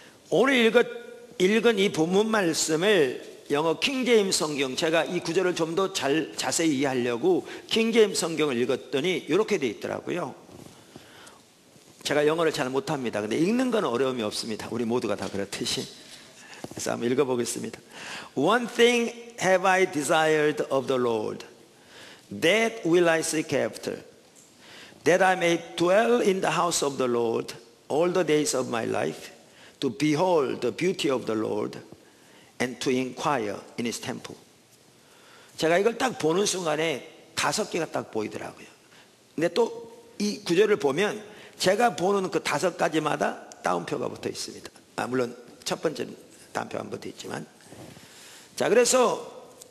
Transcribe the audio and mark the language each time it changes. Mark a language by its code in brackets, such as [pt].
[ko] 오늘 읽은 이 본문 말씀을 영어 킹제임스 성경, 제가 이 구절을 좀 더 자세히 이해하려고 킹제임스 성경을 읽었더니 이렇게 되어 있더라고요. 제가 영어를 잘 못합니다. 근데 읽는 건 어려움이 없습니다. 우리 모두가 다 그렇듯이. 그래서 한번 읽어보겠습니다. [en] One thing have I desired of the Lord, that will I seek after, that I may dwell in the house of the Lord all the days of my life, to behold the beauty of the Lord and to inquire in his temple. [ko] 제가 이걸 딱 보는 순간에 5개가 딱 보이더라고요. 근데 또 이 구절을 보면 제가 보는 그 5가지마다 따옴표가 붙어 있습니다. 물론 첫 번째 따옴표 안 붙어 있지만. 자, 그래서